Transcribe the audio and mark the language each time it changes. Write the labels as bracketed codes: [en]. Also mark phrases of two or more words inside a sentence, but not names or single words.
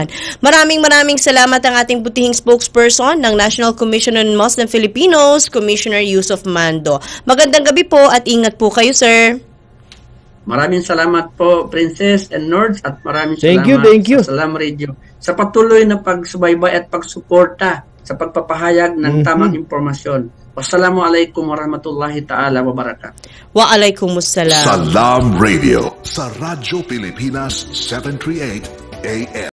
[tl] Maraming salamat ang ating butihing spokesperson ng National Commission on Muslim Filipinos, Commissioner Yusuf Mando. Magandang gabi po at ingat po kayo, sir. Maraming salamat po, Princess and Nerds, at maraming [en] thank [tl] salamat [en] you. [tl] sa Salam Radio sa patuloy na pagsubaybay at pagsuporta sa pagpapahayag ng tamang impormasyon. [ar] والسلام عليكم ورحمة الله تعالى وبركاته. Waalaikumsalam. [tl] Salam Radio sa Radyo Pilipinas 738 AM.